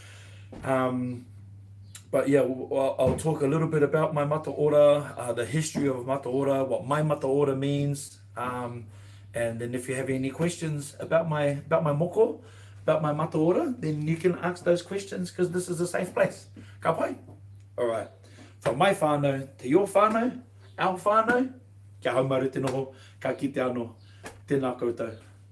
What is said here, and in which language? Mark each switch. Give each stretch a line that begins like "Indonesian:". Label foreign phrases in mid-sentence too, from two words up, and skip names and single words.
English: But yeah, I'll talk a little bit about my mataora, the history of mataora, what my mataora means, And then if you have any questions about my moko, about my mataora, then you can ask those questions because this is a safe place.
Māori: Ka pai?
English: All right. From my whānau to your whānau, our whānau,
Māori: kia haumaru te noho, ka kite anō, tēnā koutou.